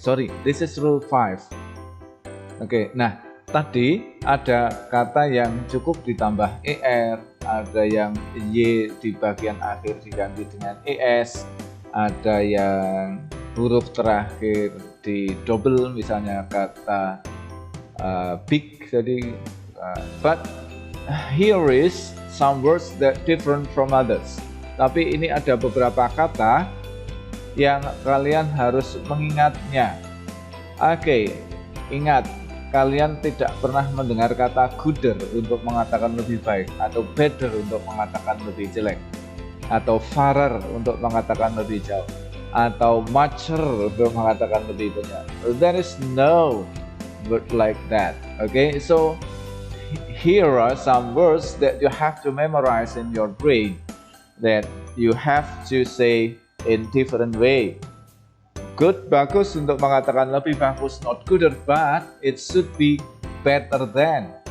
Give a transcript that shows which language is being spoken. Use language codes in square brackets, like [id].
[en] Sorry, this is rule 5. [id] Oke, nah tadi ada kata yang cukup ditambah er, ada yang y di bagian akhir diganti dengan es, ada yang huruf terakhir di double, misalnya kata big. [en] Jadi but here is some words that different from others. [id] Tapi ini ada beberapa kata yang kalian harus mengingatnya. Oke, ingat, kalian tidak pernah mendengar kata gooder untuk mengatakan lebih baik, atau better untuk mengatakan lebih jelek, atau farer untuk mengatakan lebih jauh, atau mucher untuk mengatakan lebih banyak. [en] There is no word like that. Okay, so here are some words that you have to memorize in your brain, that you have to say in different way. Good, [id] bagus untuk mengatakan lebih bagus, [en] not gooder, but it should be better than.